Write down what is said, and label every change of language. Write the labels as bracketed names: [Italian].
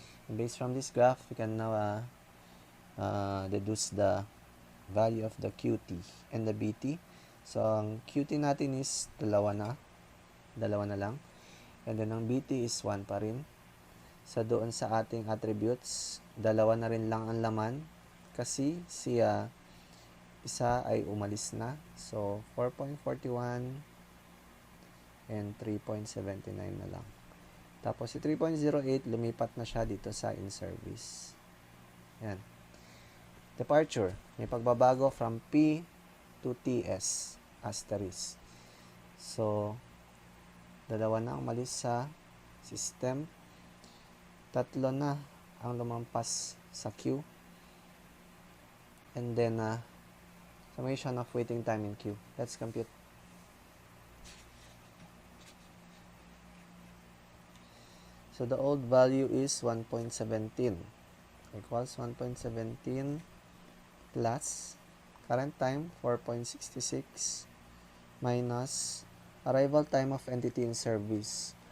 [English] And based from this graph, we can now deduce the value of the QT and the BT. [Filipino] So, ang QT natin is dalawa na lang. And then, ang BT is 1 pa rin. So, doon sa ating attributes, dalawa na rin lang ang laman kasi siya isa ay umalis na. [English] So, 4.41 and 3.79 [Filipino] na lang. Tapos, si 3.08, lumipat na siya dito sa in-service. Yan. Departure. May pagbabago [English] from P to TS. Asterisk. [Filipino] So, dalawa na ang umalis sa system. 3 na ang lumampas sa queue. [English] And then, summation of waiting time in queue. Let's compute. So, the old value is 1.17 equals 1.17 plus current time 4.66 minus arrival time of entity in service.